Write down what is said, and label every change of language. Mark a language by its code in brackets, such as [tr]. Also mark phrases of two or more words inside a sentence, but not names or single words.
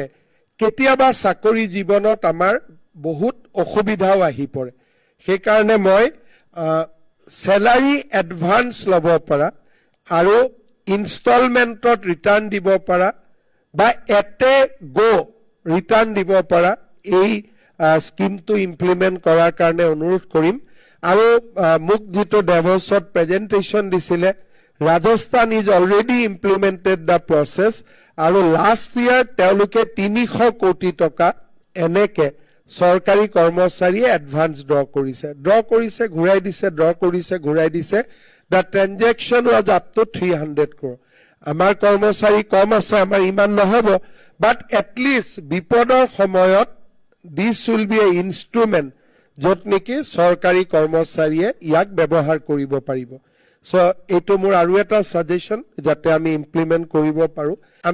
[as] কেতিয়াবা চাকৰি জীৱনত আমাৰ বহুত অসুবিধাও আহি পৰে সেই কাৰণে মই [en] salary advance [as] লব পৰা আৰু ইনষ্টলমেন্টত ৰিটাৰ্ণ দিব পৰা বা [en] at a go [as] ৰিটাৰ্ণ দিব পৰা এই স্কিমটো ইমপ্লিমেন্ট কৰাৰ কাৰণে অনুৰোধ কৰিম আৰু মুক যেটো ডেভছত প্ৰেজেন্টেশন দিছিলে [en] Rajasthan is already implemented the process [as] আৰু last year তেওঁলোকে 300 কোটি টকা এনেকে চৰকাৰী কৰ্মচাৰীয়ে [en] advance draw [as] কৰিছে ঘূৰাই দিছে ড্ৰ কৰিছে ঘূৰাই দিছে [en] the transaction was up to 300 crore [as] আমাৰ কৰ্মচাৰী কম আছে আমাৰ ইমান নহব [en] but at least [as] বিপদৰ সময়ত [en] this will be a instrument [as] যত নেকি চৰকাৰী কৰ্মচাৰীয়ে ইয়াক ব্যৱহাৰ কৰিব পাৰিব So, eto মোৰ আৰু এটা সাজেশন যাতে আমি ইমপ্লিমেন্ট কৰিব পাৰো আমি